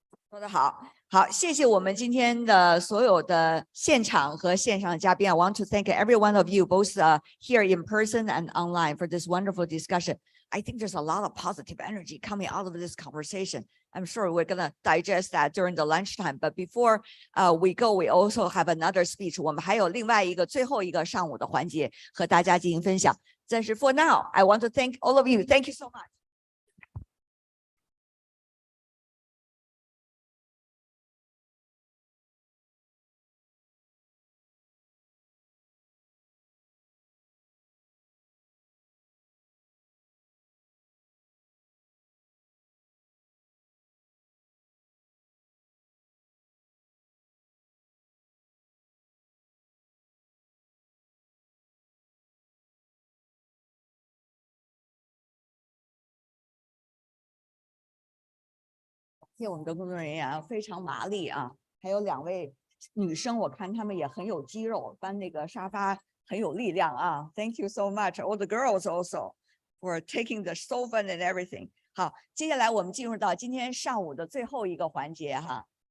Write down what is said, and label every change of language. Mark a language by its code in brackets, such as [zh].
[zh] 说得好，好，谢谢我们今天的所有的现场和线上的嘉宾。 [en] I want to thank every one of you, both here in person and online, for this wonderful discussion. I think there's a lot of positive energy coming out of this conversation. I'm sure we're going to digest that during the lunchtime. But before we go, we also have another speech. [zh] 我们还有另外一个最后一个上午的环节和大家进行分享。但是 [en] for now, I want to thank all of you. Thank you so much. [zh] 谢谢我们的工作人员啊，非常麻利啊，还有2位女生，我看她们也很有肌肉，搬那个沙发很有力量啊。 [en] Thank you so much, all the girls also for taking the sofa and everything. [zh] 好，接下来我们进入到今天上午的最后一个环节哈。